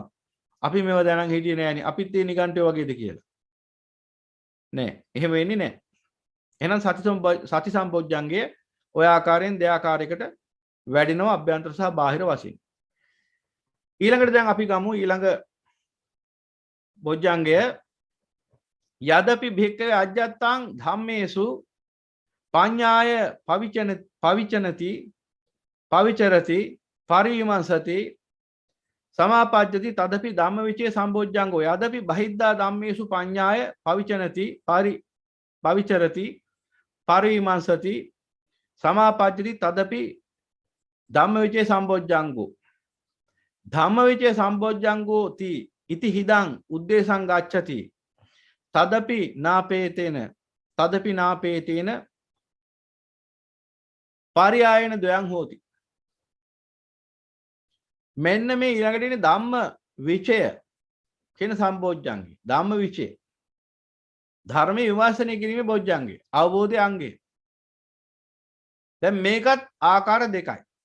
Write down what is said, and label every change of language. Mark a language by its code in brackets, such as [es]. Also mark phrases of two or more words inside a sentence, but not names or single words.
[si] අපි මේව දැනන් හිටියේ නෑනේ. අපිත් ඒ නිගන්ඨයෝ වගේද කියලා. නෑ. එහෙම වෙන්නේ නෑ. එහෙනම් සති සම්පොඥංගය ඔය ආකාරයෙන් දෙආකාරයකට වැඩිනවා අභ්‍යන්තර සහ බාහිර වශයෙන්. ඊළඟට දැන් අපි ගමු ඊළඟ බොජ්ජංගය [pi] යදපි භික්ඛවේ අජ්ජත්තං ධම්මේසු පඤ්ඤාය පවිචනති පවිචරති පරිවිමංසති සමාපජ්ජති තදපි ධම්මවිචේ සම්බොජ්ජංගෝ යදපි බහිද්ධා ධම්මේසු පඤ්ඤාය පවිචනති පවිචරති පරිවිමංසති සමාපජ්ජති තදපි ධම්මවිචේ සම්බොජ්ජංගෝ ධම්මවිචේ සම්බොජ්ජංගෝ ති ඉති හිදං උද්දේශං ගච්ඡති තදපි නාපේතේන පරියායන ද්වයං හෝති. [si] මෙන්න මේ ඊළඟට ඉන්නේ ධම්ම විචය කියන සම්බොජ්ජංගේ. [pi] ධම්ම විචේ. [si] ධර්මයේ විමර්ශනය කිරීමේ බොජ්ජංගේ. අවබෝධයේ අංගේ. දැන් මේකත් ආකාර දෙකයි.